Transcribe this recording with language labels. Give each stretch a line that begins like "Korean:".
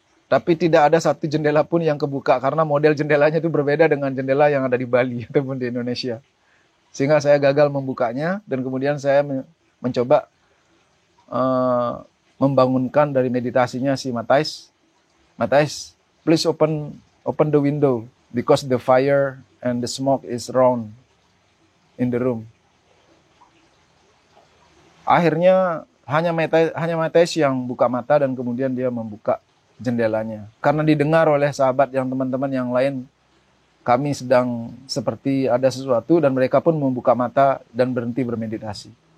Indonesian: Tapi tidak ada satu jendela pun yang kebuka, karena model jendelanya itu berbeda dengan jendela yang ada di Bali ataupun di Indonesia. Sehingga saya gagal membukanya, dan kemudian saya mencoba membangunkan dari meditasinya si Matthijs.
English: Matthijs, please open the window, because the fire and the smoke is around in the room.
Indonesian: Akhirnya hanya Matthijs yang buka mata dan kemudian dia membuka jendelanya. Karena didengar oleh sahabat yang teman-teman yang lain, kami sedang seperti ada sesuatu dan mereka pun membuka mata dan berhenti bermeditasi.